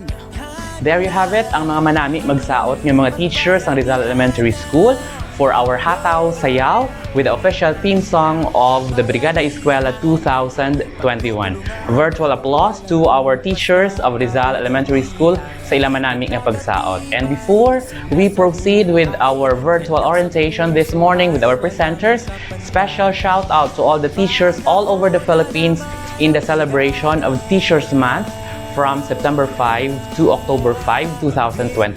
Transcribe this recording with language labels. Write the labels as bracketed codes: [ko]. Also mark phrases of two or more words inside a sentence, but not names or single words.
[en] There you have it, [hil] ang mga manami magsaot ng mga teachers ng [en] Rizal Elementary School for our Hataw Sayaw with the official theme song of the Brigada Eskwela 2021. Virtual applause to our teachers of Rizal Elementary School [hil] sa ilang manami nga pagsaot. [en] And before we proceed with our virtual orientation this morning with our presenters, special shout out to all the teachers all over the Philippines in the celebration of Teachers Month from September 5 to October 5, 2021.